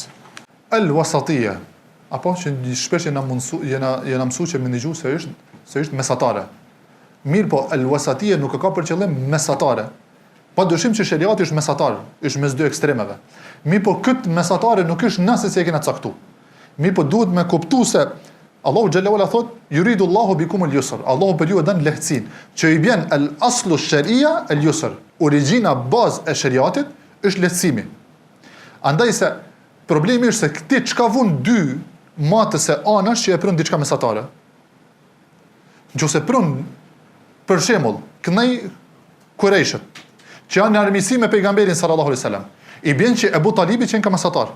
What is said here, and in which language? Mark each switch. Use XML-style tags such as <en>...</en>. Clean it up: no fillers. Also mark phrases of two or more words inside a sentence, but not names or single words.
<sq>Al-wasatiyya, apo që shpesh jena mësuar që më ndëgju se është mesatare. Mirë po, al-wasatiyya nuk ka për qëllim mesatare. Pa dyshim që shariati është mesatar, është mes dy ekstremeve. Mirë po, këtë mesatare nuk është nëse se e kena caktu. Mirë po, duhet me kuptu se Allahu xhallahu ala thot,</sq> <ar>يريد الله بكم اليسر.</ar> <sq>Allahu për ju e dën lehtësinë, që i bjen</sq> <ar>الأصل الشريعة اليسر.</ar> <sq>Origjina bazë e shariatit është lehtësimi. Andaj se problemi është se këti çka vun dy matës e anash që e prun diçka mesatare. Nëse prun, për shembull, kënej Kurejshët, që janë në armiqësi me pejgamberin</sq> <ar>صلى الله عليه وسلم,</ar> <sq>i bën që Ebu Talibi qenë ka mesatar.</sq>